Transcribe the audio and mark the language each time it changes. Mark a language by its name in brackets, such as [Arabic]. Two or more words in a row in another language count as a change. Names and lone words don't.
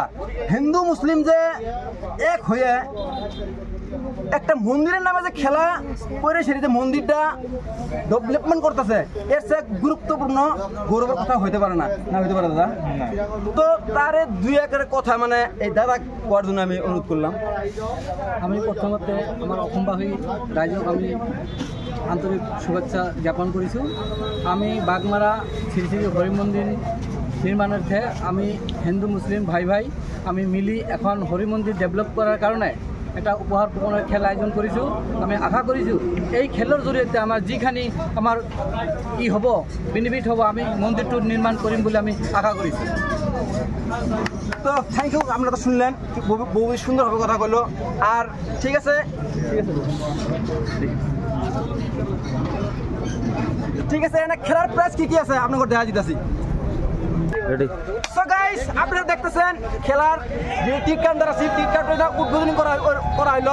[Bangla] হিন্দু মুসলিম যে এক হয়ে একটা মন্দিরের নামে যে খেলা করে সেটা মন্দিরটা ডেভেলপমেন্ট করতেছে, এর চেয়ে গুরুত্বপূর্ণ গৌরবের কথা হইতে পারে না হইতে পারে দাদা। তো তারে দুই একের কথা মানে এই দাদা কোয়ার জন্য আমি অনুরোধ করলাম। [Assamese] আমি প্রথমতে আমার অসমবাসী রাইজক আমি আন্তরিক শুভেচ্ছা জ্ঞাপন কৰিছোঁ। আমি বাগমারা শ্রী শ্রী হরি মন্দির নির্মাণার্থে আমি হিন্দু মুসলিম ভাই আমি মিলি এখন হরি মন্দির ডেভেলপ করার কারণে এটা উপহার কুপনের খেল আয়োজন কৰিছোঁ। আমি আশা কৰিছোঁ এই খেলৰ জৰিয়তে আমাৰ যিখিনি আমাৰ হ'ব বেনিফিট হ'ব, আমি মন্দিৰটো নিৰ্মাণ কৰিম বুলি আমি আশা কৰিছোঁ। [Bangla] তো [English] Thank you, [Bangla] আপনারা তো শুনলেন বহু সুন্দরভাবে কথা বললো। আর ঠিক আছে এখানে খেলার প্রাইস কি আছে আপনাদের দেখা দিতেছি। [English] So guys [Bangla] আপনারা দেখতেছেন খেলার যে [English] tick counter [Bangla] আছে টিক কাউন্টারটা উদ্বোধন করা হলো।